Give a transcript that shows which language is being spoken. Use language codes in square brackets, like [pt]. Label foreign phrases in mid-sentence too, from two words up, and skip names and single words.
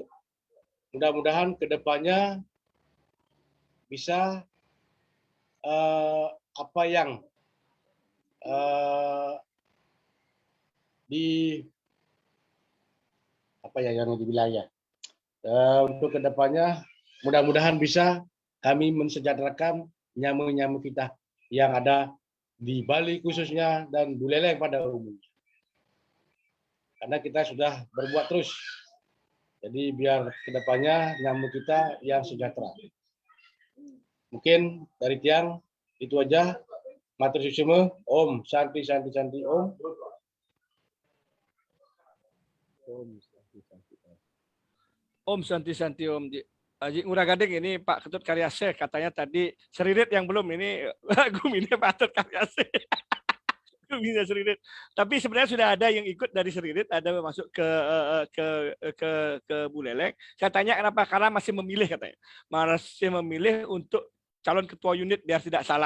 [id] Mudah-mudahan kedepannya bisa apa yang di wilayah untuk kedepannya mudah-mudahan bisa kami mensejahterakan nyamu-nyamu kita yang ada di Bali khususnya dan Buleleng pada umumnya. Karena kita sudah berbuat terus. Jadi biar kedepannya nyamu kita yang sejahtera. Mungkin dari Tiang itu aja. [ban] Matur suwun. [sa] Om Santi Santi Santi Om. Om Santi Santi Om. [id] Aji Ngurah Gading ini Pak Ketut Karyase katanya tadi Seririt yang belum ini Gumine Pak Ketut Karyase. [ban] Gumine Seririt. [id] Tapi sebenarnya sudah ada yang ikut dari Seririt, ada masuk ke Buleleng. Saya tanya kenapa, karena masih memilih katanya. Masih memilih untuk calon ketua unit biar tidak salah.